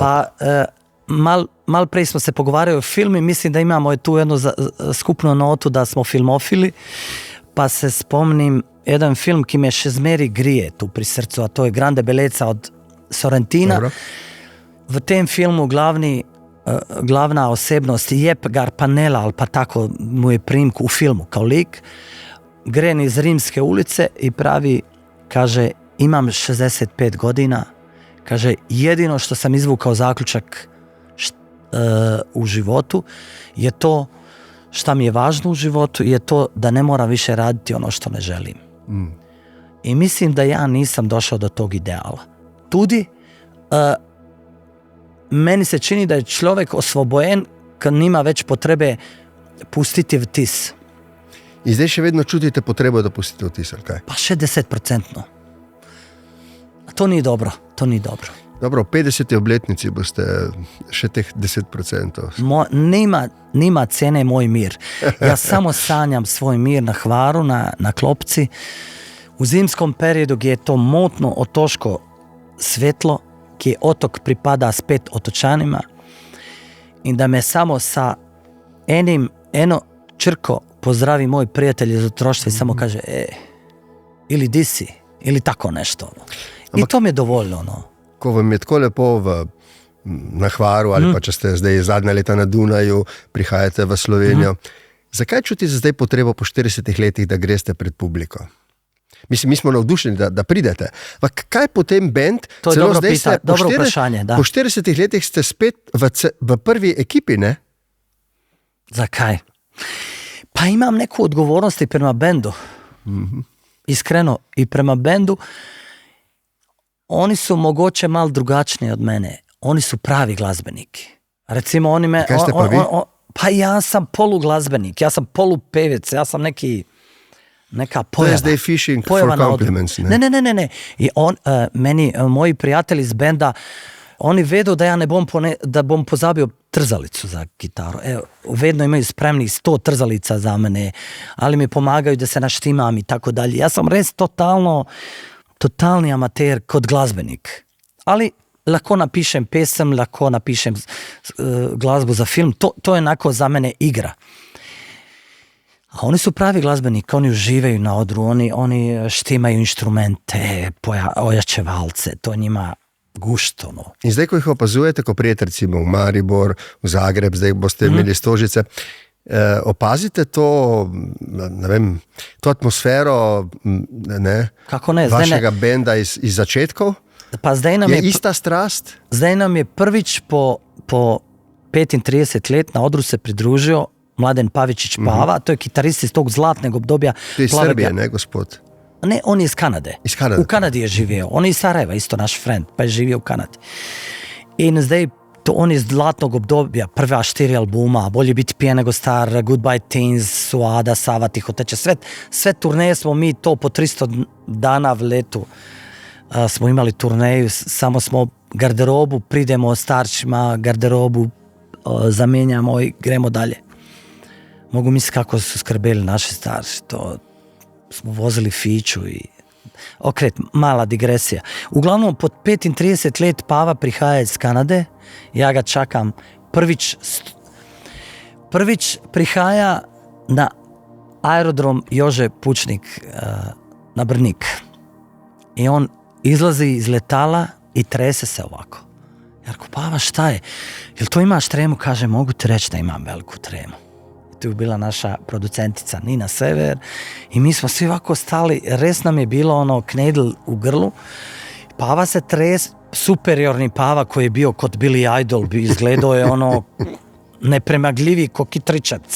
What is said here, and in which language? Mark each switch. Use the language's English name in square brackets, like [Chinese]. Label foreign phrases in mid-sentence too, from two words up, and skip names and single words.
[Slovenian] Pa mal prej smo se pogovarjali o filmi, mislim, da imamo tu jednu skupno notu, da smo filmofili, pa se spomnim jedan film, ki me še zmeri grije tu pri srcu, a to je Grande Bellezza od Sorrentina. Dobro. [Croatian] V tem filmu glavna osebnost Jep Garpanella, ali pa tako mu je primku u filmu kao lik, gre iz Rimske ulice i pravi, kaže, imam 65 godina, kaže, jedino što sam izvukao zaključak u životu je to šta mi je važno u životu, je to da ne moram više raditi ono što ne želim. I mislim da ja nisam došao do tog ideala. [Slovenian] Tudi meni se čini da je človek osvobojen, kad nima već potrebe pustiti vtis. I zdaj še vedno čutite potrebo, da pustite vtis, ali kaj? Pa še 10%. To ni dobro. Dobro, v 50. obletnici boste še teh 10%. [Croatian] Nima cene moj mir. Ja samo sanjam svoj mir na Hvaru, na klopci. U zimskom periodu gdje je to motno otoško svetlo, ki otok pripada spet otočanima in da me samo sa eno črko pozdravi moj prijatelj iz otroštva i samo kaže ili di si, ili tako nešto. I to mi je dovoljno. [Slovenian] Ko vam je tako lepo na Hvaru ali pa če ste zdaj zadnja leta na Dunaju, prihajate v Slovenijo, zakaj čutite zdaj potrebo po 40 letih, da greste pred publiko? Mislim, mi smo navdušeni, da pridete. Pa kaj potem bend? To je dobro vprašanje. Da. Po 40 letih ste spet v prvi ekipi, ne? [Croatian] Zakaj? Pa imam neku odgovornost i prema bendu. Iskreno, i prema bendu. Oni su mogoče malo drugačni od mene. Oni su pravi glazbeniki. Recimo, oni me... [Slovenian] Kaj ste pa vi? [Croatian] Pa ja sam poluglazbenik, ja sam polupevec, ja sam neka pojava. [Slovenian] To je zdaj [English] fishing for compliments. [Slovenian] Ne. [Croatian] I meni, moji prijatelji iz benda, oni vedu da ja da bom pozabio trzalicu za gitaru. Evo, vedno imaju spremnih 100 trzalica za mene, ali mi pomagaju da se naštimam i tako dalje. Ja sam res totalni amater kod glazbenik. [Slovenian] Ali lahko napišem pesem, lahko napišem glazbu za film. [Croatian] To je onako za mene igra. A oni su pravi glazbeniki, oni uživaju na odru, oni štimaju inštrumente, ojačevalce, to njima gušto. No. [Slovenian] In zdaj, ko jih opazujete, ko prijete recimo v Maribor, v Zagreb, zdaj boste imeli Stožice, opazite to, ne vem, to atmosfero Kako ne? vašega benda iz začetkov? Pa zdaj nam je ista strast? [Croatian] Zdaj nam je prvič po 35 let na odru se pridružio Mladen Pavičić Pava, to je kitarist iz tog zlatnog obdobja. [Slovenian] To je iz Srbije, ne, gospod? [Croatian] Ne, on je iz Kanade. [Slovenian] Iz Kanade. [Croatian] U Kanadi je živio. On je iz Sarajeva, isto naš friend, pa je živio u Kanadi. In zdaj, on je iz zlatnog obdobja, prva 4 albuma, Bolje biti pijen nego star, Goodbye Teens, Suada, Sava, Tihoteče, sve turneje smo mi to po 300 dana v letu smo imali turneju, samo smo garderobu, pridemo starčima, garderobu zamenjamo i gremo dalje. Mogu misliti kako su skrbeli naši starši, to smo vozili fiću i okret, mala digresija. Uglavnom, pod 35 let Pava prihaja iz Kanade, ja ga čakam, prvič prihaja na aerodrom Jože Pučnik na Brnik. I on izlazi iz letala i trese se ovako. Ja rekao, Pava, šta je? Jel to imaš tremu? Kaže, mogu ti reći da imam veliku tremu. tu je bila naša producentica Nina Sever i mi smo svi ovako stali, res nam je bilo ono knedl u grlu, Pava se superiorni Pava koji je bio kod Billy Idol, izgledao je ono nepremagljivi ko kitričac.